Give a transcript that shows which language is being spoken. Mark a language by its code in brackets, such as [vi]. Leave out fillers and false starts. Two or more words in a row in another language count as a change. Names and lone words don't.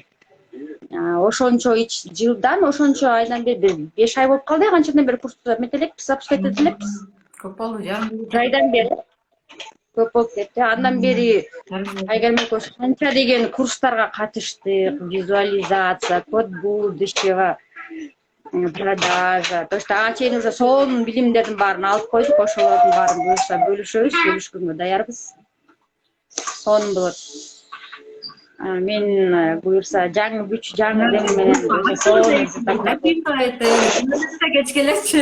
[ky] Ошончо жылдан, ошончо айдан бери 5 ай болуп калды, канчадан бери курсту эметелекпиз, запускать этелекпиз. Көп болду, жарым Айдан бери көп болуп кетти. Андан бери Айгерим экөөбүз канча деген курстарга катыштык, [ru] визуализация, код будущего, продажа. То есть [ky] ага чейин уже сонун билимдердин баарын алып койдук, ошолордун баарын буюрса бөлүшөбүз, бөлүшкөнгө даярбыз. Сонун болот. Мен буюрса жаңы күч, жаңы дем менен кеч келечи.